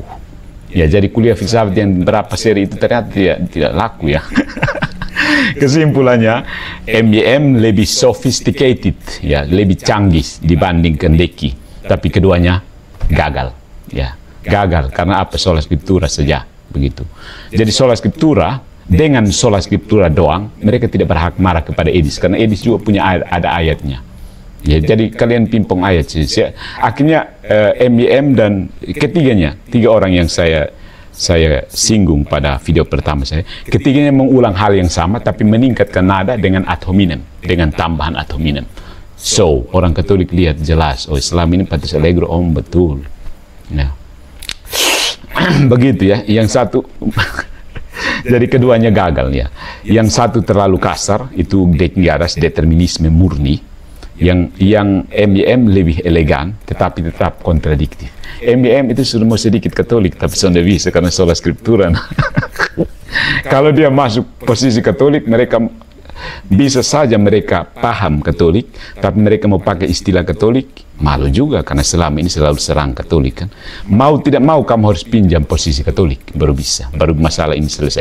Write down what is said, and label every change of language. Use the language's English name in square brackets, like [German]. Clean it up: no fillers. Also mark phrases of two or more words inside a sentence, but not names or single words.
[Indonesian] Ya, jadi kuliah filsafat yang berapa seri itu ternyata tidak laku ya. Kesimpulannya, MYM lebih sophisticated, ya, lebih canggih dibandingkan Deki. Tapi keduanya gagal, ya, gagal karena apa? [Latin] Sola scriptura [Indonesian] saja, begitu. Jadi [Latin] sola scriptura, [Indonesian] dengan [Latin] sola scriptura [Indonesian] doang, mereka tidak berhak marah kepada Edis, karena Edis juga punya ada ayatnya. Ya, jadi kalian pimpong ayat sih. Akhirnya MYM dan ketiganya, tiga orang yang saya singgung pada video pertama saya, ketiganya mengulang hal yang sama, tapi meningkatkan nada dengan [Latin] ad hominem, [Indonesian] dengan tambahan [Latin] ad hominem. [Indonesian] So, orang Katolik lihat jelas, oh Islam ini Patrice Allegro, om betul. Nah, begitu ya. Yang satu, jadi keduanya gagal ya. Yang satu terlalu kasar, itu Dekingaras, determinisme murni. Yang MYM lebih elegan, tetapi tetap kontradiktif. MYM itu sudah mau sedikit Katolik, tapi sudah bisa karena [Latin] sola scriptura. [Indonesian] Kalau dia masuk posisi Katolik, mereka bisa saja mereka paham Katolik, tapi mereka mau pakai istilah Katolik, malu juga karena selama ini selalu serang Katolik kan. Mau tidak mau kamu harus pinjam posisi Katolik, baru bisa, baru masalah ini selesai.